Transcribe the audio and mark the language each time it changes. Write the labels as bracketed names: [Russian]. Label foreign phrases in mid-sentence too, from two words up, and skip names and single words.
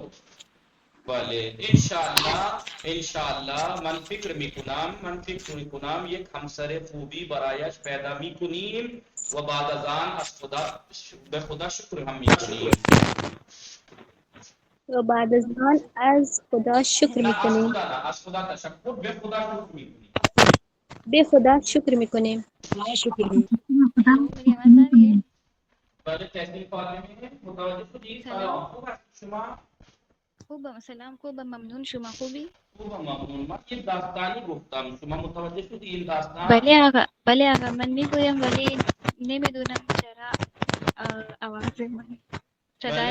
[Persian] بله انشاءالله من فکر میکنم یک همسر خوبی برایش پیدا میکنیم و بعد از آن به خدا شکر هم میکنیم. و بعد از آن از خدا شکر نه میکنیم. از خدا تشکر، به خدا شکر میکنیم. به خدا شکر میکنیم. [Urdu] میری آواز آ رہی ہے؟ [Persian] بله تحصیل فاطمه متوجه شدید؟ سلام خوب است شما؟ خوبم، سلام خوبم، ممنون. شما خوبی؟ خوبم ممنون. من یک داستانی گفتم، شما متوجه شدید این داستان؟ بله آقا من میگویم ولی نمیدونم چرا آواز من صدای